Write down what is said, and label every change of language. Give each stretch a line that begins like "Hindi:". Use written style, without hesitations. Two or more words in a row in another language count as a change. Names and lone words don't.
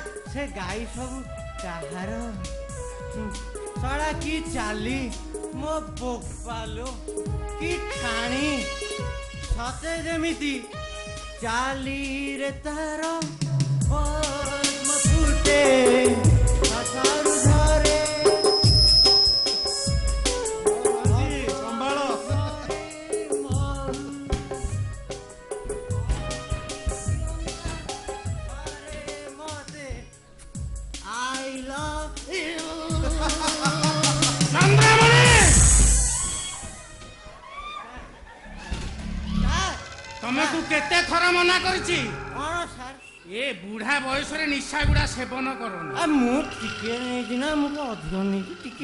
Odia: ସେ ଗାଈ ସବୁ କାହାର ଶଳା କି ଚାଲି ମୋ ବୋପାଲୋ କି ଠାଣି ସତେ ଯେମିତି ଚାଲିରେ ତାର ପଦ୍ମ ଫୁଟେ ଆକାରୁ ଧରେ
English: I love you.
Odia: ତମକୁ କେତେ ଥର ମନା କରିଛି କଣ ସାର୍ ଏ ବୁଢା ବୟସରେ ନିଶା ଗୁଡା ସେବନ କରନି ମୁଁ ଟିକେ ନେଇଛି ନା ମୁଁ ଅଧିକ ନେଇଛି ଟିକେ